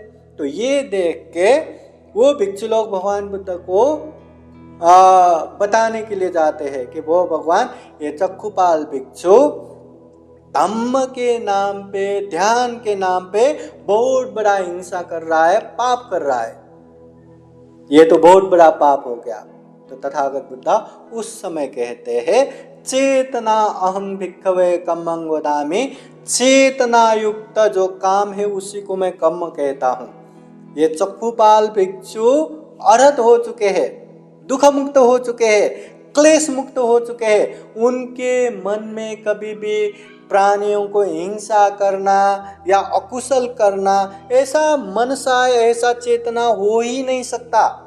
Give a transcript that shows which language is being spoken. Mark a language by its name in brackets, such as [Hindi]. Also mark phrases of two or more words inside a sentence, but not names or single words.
[Hindi] तो ये देख के वो भिक्षु लोग भगवान बुद्ध को बताने के लिए जाते हैं कि वो भगवान ये चक्षुपाल भिक्षु धम्म के नाम पे, ध्यान के नाम पे बहुत बड़ा हिंसा कर रहा है, पाप कर रहा है, ये तो बहुत बड़ा पाप हो गया। तो तथागत बुद्ध उस समय कहते हैं [Pali] चेतना अहं भिक्खवे कम्मं वदामि, [Hindi] चेतना युक्त जो काम है उसी को मैं कर्म कहता हूँ। ये चक्षुपाल भिक्षु अरहत हो चुके हैं, दुख मुक्त हो चुके हैं, क्लेश मुक्त हो चुके हैं। उनके मन में कभी भी प्राणियों को हिंसा करना या अकुशल करना ऐसा मनसा, ऐसा चेतना हो ही नहीं सकता।